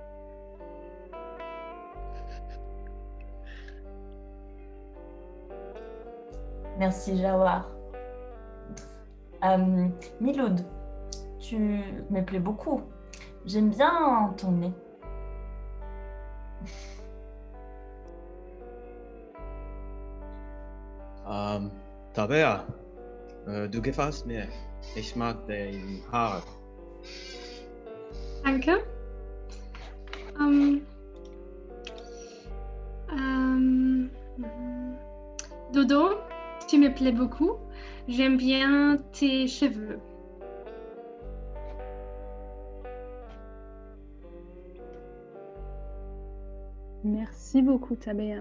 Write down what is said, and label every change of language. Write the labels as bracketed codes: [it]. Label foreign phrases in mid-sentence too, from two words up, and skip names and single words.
[fr] Merci, Jawar. Miloud, tu me plais beaucoup. J'aime bien ton nez. [de] Tabea, du gefällst mir. Ich mag deine Haare. Danke. Ähm, [fr] euh, Dodo, tu me plais beaucoup. J'aime bien tes cheveux. Merci beaucoup, Tabea.